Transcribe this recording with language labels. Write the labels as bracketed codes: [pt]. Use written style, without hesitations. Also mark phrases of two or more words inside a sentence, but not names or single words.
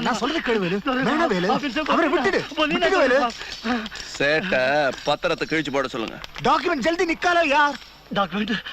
[ta] நான் சொல்றது கேளு வேலு வேணா வேலு [hi] आप इनसे [ta] அவரை விட்டுடு விட்டுடு வேலு சேட்ட பத்திரத்தை கிழிச்சு போட சொல்லுங்க [hi] डॉक्यूमेंट जल्दी निकालो यार डॉक्यूमेंट